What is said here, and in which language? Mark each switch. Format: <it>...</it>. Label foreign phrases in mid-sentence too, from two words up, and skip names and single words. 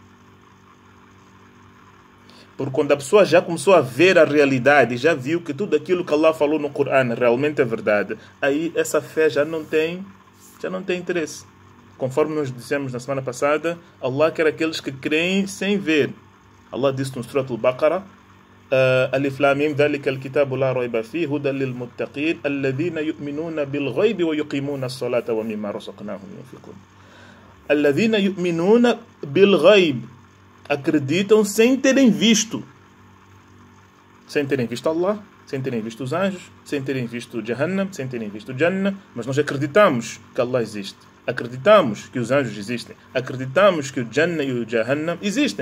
<pt>Porque quando a pessoa já começou a ver a realidade, já viu que tudo aquilo que Allah falou no Corão realmente é verdade, aí essa fé já não tem interesse. Conforme nós dissemos na semana passada, Allah quer aqueles que creem sem ver. Allah disse no Surat Al-Baqarah:</pt> <ar>الم, ذلك الكتاب لا ريب فيه هدى للمتقين الذين يؤمنون بالغيب ويقيمون الصلاة ومما رزقناهم ينفقون. الذين يؤمنون بالغيب,</ar> <pt>acreditam sem terem visto. Sem terem visto Allah, sem terem visto os anjos, sem terem visto Jahannam, sem terem visto Jannah, mas nós acreditamos que Allah existe. Acreditamos que os anjos existem. Acreditamos que o Jannah e o Jahannam existem.</pt>